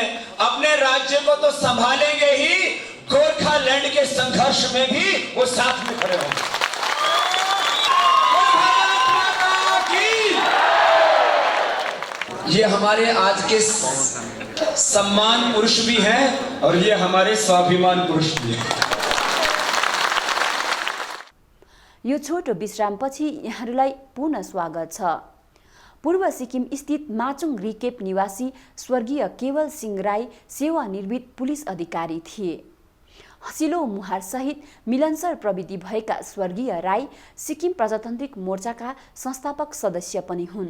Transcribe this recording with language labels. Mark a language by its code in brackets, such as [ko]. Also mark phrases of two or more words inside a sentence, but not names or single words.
[hi] अपने राज्य को तो संभालेंगे ही, गोरखालैंड के संघर्ष में भी वो साथ में खड़े होंगे। ये हमारे आज के सम्मान पुरुष भी हैं और ये हमारे स्वाभिमान पुरुष भी हैं। [ne] यो छोटो विश्रामपछि यहाँहरूलाई पुनः स्वागत छ। पूर्व सिक्किम स्थित माचुङ रिकेप निवासी स्वर्गीय केवल सिंह राई सेवानिवृत्त पुलिस अधिकारी थिए। हसिलो मुहार सहित मिलनसार प्रविधि भएका स्वर्गीय राई सिक्किम प्रजातान्त्रिक मोर्चाका संस्थापक सदस्य पनि हुन्।